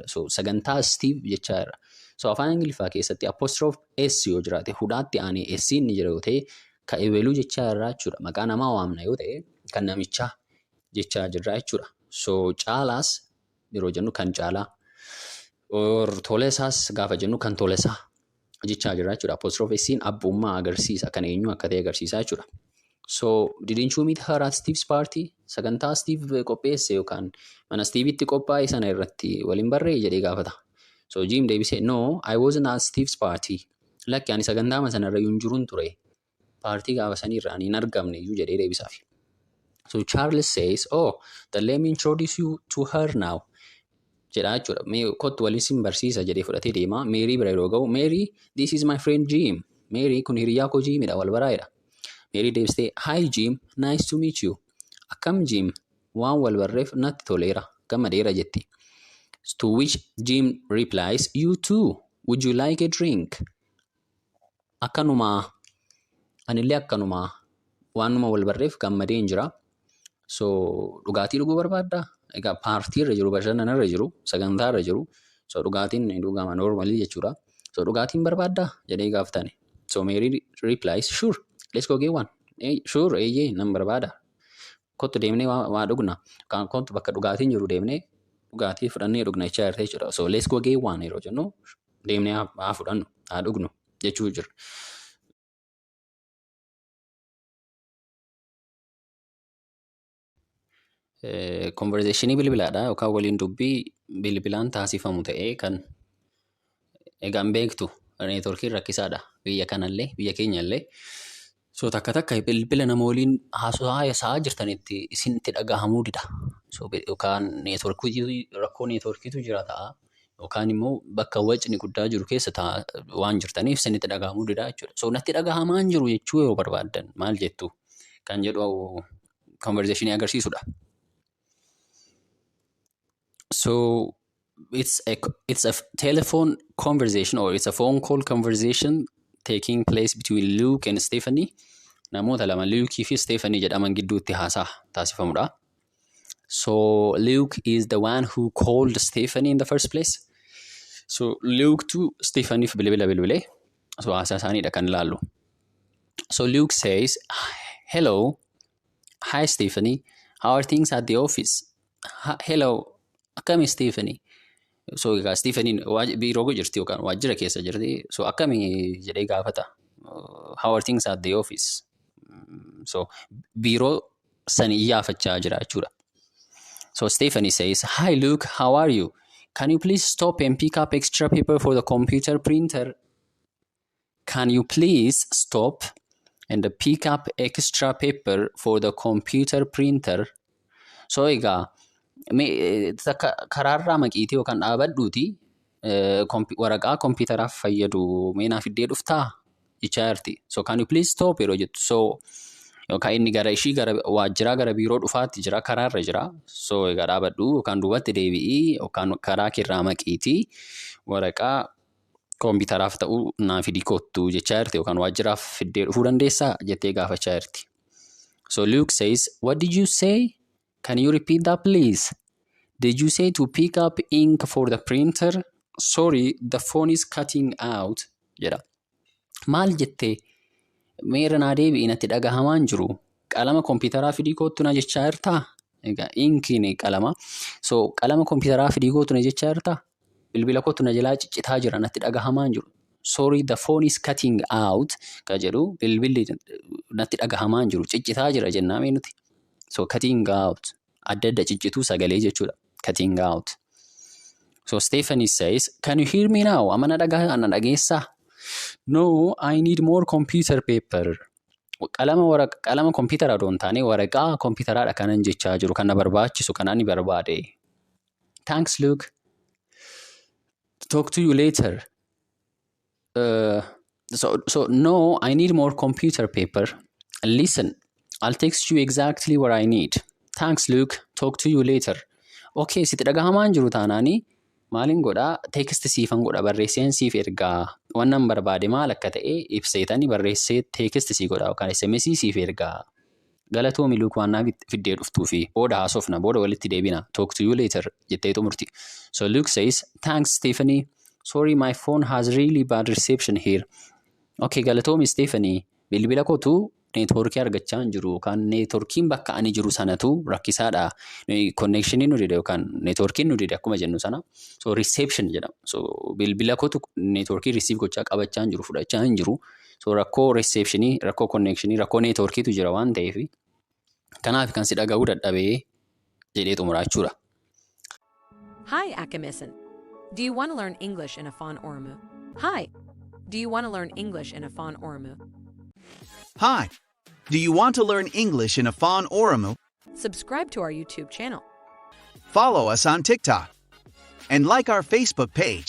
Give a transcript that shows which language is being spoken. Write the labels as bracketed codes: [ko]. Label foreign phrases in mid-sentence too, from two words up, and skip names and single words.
[om] So sagantaa Steve jechaa jirra. So afaan Ingiliffaa keessatti [en] apostrophe S [om] yoo jiraate hudhaatti aanee S inni jira yoo ta'e kan eebeluu jechaa jirra jechuudha. Maqaa namaa waamna yoo ta'e kan namichaa jechaa jirra jechuudha. So caalaas yeroo jennu kan caalaa or tolesaas gaafa jennu kan tolesaa jechaa jirra jechuudha. [en] Apostrophe S'in [om] abbummaa agarsiisa kan eenyu akka ta'e agarsiisaa jechuudha. [en] So didn't you meet her at Steve's party? [om] Sagantaa Steve qopheesse yookaan mana Steve'itti qophaa'e sana irratti waliin barree jedhee gaafata. [en] So Jim deebisee no, I wasn't at Steve's party. [om] Lakki ani sagantaa sana irra hin jiruun ture. Paartii gaafa sanii irraan hin argamne iyyuu jedhee deebisaaf. [en] So Charles says, oh, then let me introduce you to her now. [om] Jedhaa jechuudha. Kottu waliin sin barsiisa jedhee fudhatee deema. Mary bira yeroo ga'u, [en] Mary, this is my friend Jim. [om] Mary kun hiriyaa koo Jimidha wal baraayedha. Mary deebistee, [en] hi Jim, nice to meet you. [om] Akkam Jim, waan wal barreef natti toleera, gammadeera jetti. [en] To which Jim replies, you too, would you like a drink? [om] Akkanumaa, anillee akkanumaa, waanuma wal barreef gammadeen jira. So dhugaatii dhuguu barbaaddaa? Egaa paartii irra jiru, bashannana irra jiru, sagantaa irra jiru. So dhugaatiin dhugama normally jechuudha. So dhugaatiin barbaaddaa jedhee gaafatani. [en] So Mary replies, sure, let's go get one. Sure, [om] eeyyee nan barbaada. Kottu deemnee waa dhugna. Kottu bakka dhugaatiin jiru deemnee dhugaatii fudhannee dhugna jechaa jirte jechuudha. So [en] let's go get one [om] yeroo jennu deemnee haa fudhannu, haa dhugnu jechuu jira. Conversationii bilbilaadha yookaan waliin dubbii bilbilaan taasifamu ta'ee kan egaan beektu neetworkiin rakkisaadha biyya kanallee biyya keenyallee. So takka bilbila nama waliin haasa'aa jirtanitti isinitti dhagahamuu dida. So yookaan rakkoo neetworkiitu jira ta'a yookaan immoo bakka wacni guddaa jiru keessa waan jirtaniif isinitti dhagahamuu dida jechuudha. So natti dhagahamaa hin jiru jechuu yeroo barbaaddan maal jettu kan jedhu conversationii agarsiisudha. [en] So it's a telephone conversation or it's a phone call conversation taking place between Luke and Stephanie. [om] Namoota lama Luke fi Stephanie jedhaman gidduutti haasaa taasifamudha. [en] So Luke is the one who called Stephanie in the first place. [om] So Luke to Stephanie bilbile. So haasaa isaaniidha kan ilaallu. [en] So Luke says, hello, hi Stephanie, how are things at the office? [om] Hello, akkami Stephanie? So egaa Stephanie biiroo jirti yookaan waajjira keessa jirti. So akkami jedhee gaafata. [en] How are things at the office? [om] So biiroo sani iyyaafachaa jira jechuudha. [en] So Stephanie says, hi Luke, how are you? Can you please stop and pick up extra paper for the computer printer? Can you please stop and pick up extra paper for the computer printer? [om] So egaa karaarraa maqiitii yookaan dhaabadhuuti waraqaa kompiitaraaf fayyadu meenaa fiddee dhuftaa jechaa jirti. [en] So can you please stop [om] yeroo jettu. So yookaan inni gara waajjiraa gara biiroo dhufaatti jira, karaarra jira. So egaa dhaabadhu yookaan duubatti deebi'ii yookaan karaa kirraa maqiitii waraqaa kompiitaraaf ta'u naa fidii kottu jechaa jirti yookaan waajjiraaf fiddee dhufuu dandeessaa jettee gaafachaa jirti. [en] So Luke says, what did you say? Can you repeat that please? Did you say to pick up ink for the printer? Sorry, the phone is cutting out. [om] Jedha. Maal jettee? Meera naa deebi'i natti dhagahamaan jiru. Qalama kompiitaraa fidii kottu na jechaa jirtaa? Egaa inkiin qalama. So qalama kompiitaraa fidii kottu na jechaa jirtaa? Bilbila kottu na jalaa ciccitaa jira natti dhagahamaan jiru. [en] Sorry, the phone is cutting out. [om] Ka jedhu bilbilli natti dhagahamaan jiru ciccitaa jira jennaa mee nuti. [en] So cutting out. [om] Adda adda ciccituu sagalee jechuudha. [en] Cutting out. So Stephanie says, can you hear me now? [om] Amma na dhageessaa? [en] No, I need more computer paper. [om] Qalama kompiitaraa doon taane waraqaa kompiitaraadha kanan jechaa jiru kan na barbaachisu kan ani barbaade. [en] Thanks Luke. Talk to you later. So no, I need more computer paper. Listen, I'll text you exactly what I need. Thanks Luke. Talk to you later. [om] Okay, sitti dhagahamaan jiru taanaani maalin godhaa text siifan godha barreesseen siif ergaa wannan barbaade maal akka ta'e ibseetanii barreessee text sii godha yookaan SMS siif ergaa. Galatoomi Luke waan naaf fiddee dhuftuu fi booda haasofna booda walitti deebina. [en] Talk to you later [om] jettee xumurti. [en] So Luke says, thanks Stephanie. Sorry, my phone has really bad reception here. [om] Okay, galatoomi Stephanie. Bilbila kootu neetwoorkii argachaa hin jiru yookaan neetwoorkiin bakka ani jiru sanatu rakkisaadha. Connectioniin nu dide yookaan neetwoorkiin nu dide akkuma jennu sana. So reception jedhama. So bilbila kootu neetwoorkii receive gochaa qabachaa hin jiru fudhachaa hin jiru. So rakkoo receptionii, rakkoo connectionii, rakkoo neetwoorkiitu jira waan ta'eef kanaaf kan si dhaga'uu dadhabee jedhee xumuraa jechuudha. Hi, Akamisan. [en] Do you want to learn English in Afaan Oromoo? Hi. Do you want to learn English in Afaan Oromoo? Hi. Do you want to learn English in Afaan Oromoo? Subscribe to our YouTube channel. Follow us on TikTok. And like our Facebook page.